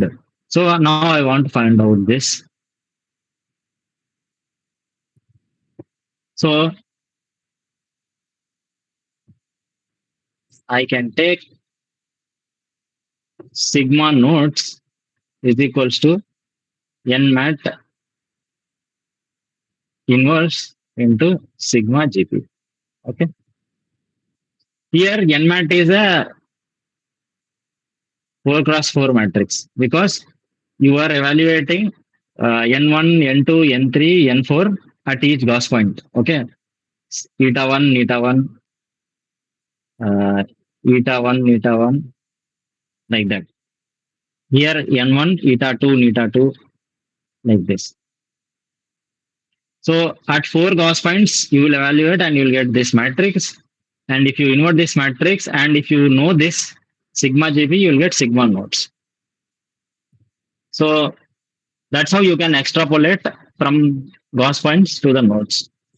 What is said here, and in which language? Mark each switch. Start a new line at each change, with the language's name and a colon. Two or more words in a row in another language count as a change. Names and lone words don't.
English: So now I want to find out this. So I can take sigma nodes is equals to n mat inverse into sigma GP. Okay. Here n mat is a 4 cross 4 matrix because you are evaluating n1, n2, n3, n4 at each Gauss point. Okay. Eta 1, eta 1, eta 1, eta 1, like that. Here n1, eta 2, eta 2, like this. So at 4 Gauss points, you will evaluate and you will get this matrix. And if you invert this matrix and if you know this sigma GP, you will get sigma nodes. So that's how you can extrapolate from Gauss points to the nodes.